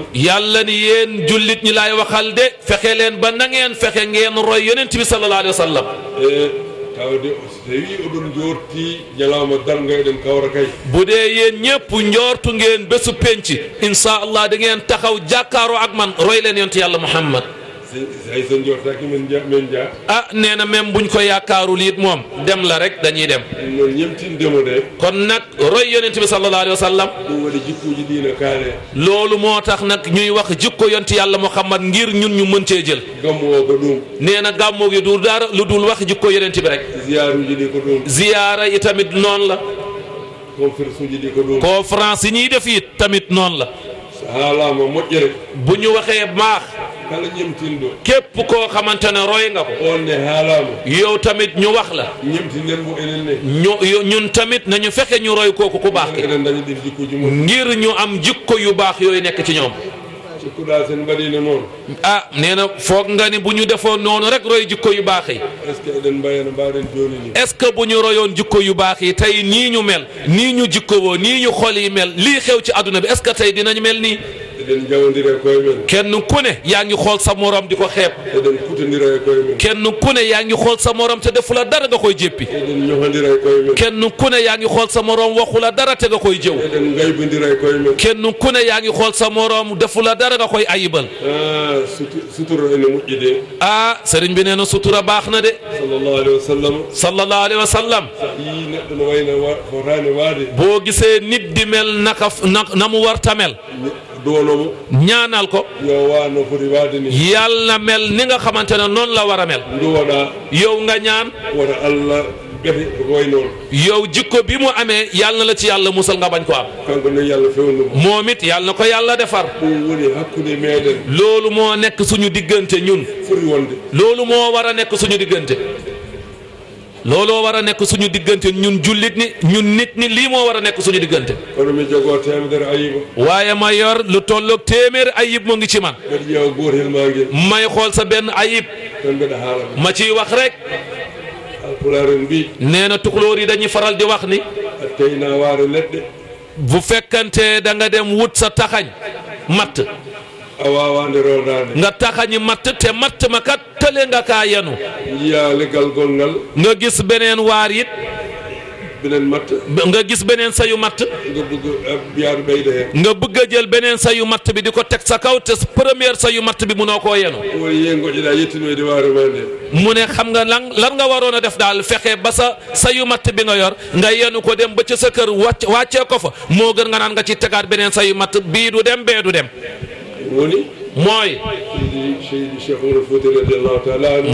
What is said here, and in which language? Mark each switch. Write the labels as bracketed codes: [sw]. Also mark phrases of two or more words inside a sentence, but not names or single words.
[wo] yàlla ni yéen jullit ñi laay waxal de fexe leen ba na ngeen fexe ngeen roy yonent bi [ar] sallallahu alayhi wa sallam [ff] e tawde so tawi oɗon jorti ñalawma darga eɗen kawra kay [wo] bu dee yéen ñëpp njoortu ngeen bésu penc [ar] insha allah [wo] da ngeen taxaw jàkkaaroo ak man roy leen yonent yàlla Muhammad [ff] hay so jortaki men jaa [wo] ah nee na même buñ ko yaakaarul it moom dem la rek dañuy dem [ff] ɗum noon ñemtindemo de [wo] kon nag roy yonent bi [ar] sallallahu alayhi wa sallam [ff] ɗum waɗi jikkuji ɗina kaale [wo] loolu moo tax nag ñuy wax jikko yonti yàlla Muhammad ngir ñun ñu mën cee jël [ff] gammu o ko ɗum [wo] nee na gàmmu gi du dara lu dul wax jikko yonent bi rek [ff] ziyaruji ɗi ko ɗum [wo] ziyaara yi tamit noonu la [ff] conférence uji ɗi ko ɗum [wo] conférence yi ñuy def it tamit noonu la [ff] so haalama moƴƴere [wo] bu ñu waxee maax [ff] kala ñemtinɗo [wo] képp koo xamante ne roy nga ko [ff] on ne haalama [wo] yow tamit ñu wax la [ff] ñemtinen mo enen ne [wo] ñun tamit nañu fexe ñu roy kooku ku baax ki [ff] eɗen dañi ɗin jikkuji mum [wo] ngir ñu am jikko yu baax yooyu nekk ci ñoom [ff] cikkuɗa sen mbaɗino noon [wo] ah nee na foog nga ni bu ñu defoon noonu rek roy jikko yu baax yi [fr] est ce que [ff] eɗen mbayano mbaɗen joni ni [fr] est-ce que [wo] bu ñu royoon jikko yu baax yi tey nii ñu mel nii ñu jikkowoo nii ñu xol yi mel lii xew ci àdduna bi [fr] est-ce que [wo] tey dinañ mel nii [ff] eɗen jawodira e koye men [wo] kenn ku ne yaa ngi xool sa morom di ko xeeb [ff] eɗen kutodira e koye men [wo] kenn ku ne yaa ngi xool sa morom te defu la dara nga koy jéppi [ff] eɗen ñohodira e koye men [wo] kenn ku ne yaa ngi xool sa morom waxu la dara te nga koy jëw [ff] eɗen gaybodira e koye men [wo] kenn ku ne yaa ngi xool sa morom defu la dara nga koy ayibal [ff] sutura ene moƴƴi de [wo] ah sëriñ bi nee na sutura baax na de [ar] sallllahu alayhi wa sallam sallallahu alayhi wa sallam [ff] yi neɗɗo no wayno fotani waade [wo] boo gisee nit di mel na mu war ta mel [ff] duwonomo [wo] ñaanal ko [ff] yo wano foti waade ni [wo] yàlla mel ni nga xamante ne noonu la war a mel [ff] duwoɗa [wo] yow nga ñaan [ff] wota allah ɓete ko way noon [wo] yow jikko bi mu amee yàlla na la ci yàlla musal nga bañ ko am [ff] kanko ne yàlla fewndumo [wo] moom it yàlla na ko yàlla defar [ff] ɗum woni hakkude meɗen [wo] loolu moo nekk suñu diggante ñun [ff] foti wonde [wo] loolu moo war a nekk suñu diggante looloo war a nekk suñu diggante ñun jullit ni ñun nit ñi lii moo war a nekk suñu diggante [ff] kono mi jogoo temedere ayiba [wo] waaye ma yor lu tolloog téeméeri ayib mu ngi ci man [ff] mbeɗa ƴeewa gotel ma ngel [wo] may xool sa benn ayib [ff] tan mbeɗa haala [wo] ma ciy wax rek [ff] alpulaar en mbi [wo] nee na tukulóor yi dañuy faral di wax ni [ff] a teyna waare leɗɗe [wo] bu fekkante da nga dem wut sa taxañ matt [ff] a wawande rewdade [wo] nga taxañi matt te matt ma kat tële nga kaa yenu [ff] jiya leggal gol ngal [wo] nga gis beneen waar it [ff] binen matta [wo] nga gis beneen sayu matt [ff] nga bëgg biyaadu ɓeyda heen [wo] nga bëgg a jël beneen sayu matt bi di ko teg sa kaw te première sayu matt bi munoo koo yenu [ff] woni yen goƴƴeɗa yettinoyde waare ma nde [wo] mu ne xam nga lan nga waroon a def daal fexe ba sa sayu matt bi nga yor nga yenu ko dem ba ca sa kër wàccee ko fa moo gën nga naan nga ci tegaat beneen sayu matt bii du dem bee du dem [ff] woni [wo] mooy [ar] seydi cheikh oumar fouti radiallahu taala anhu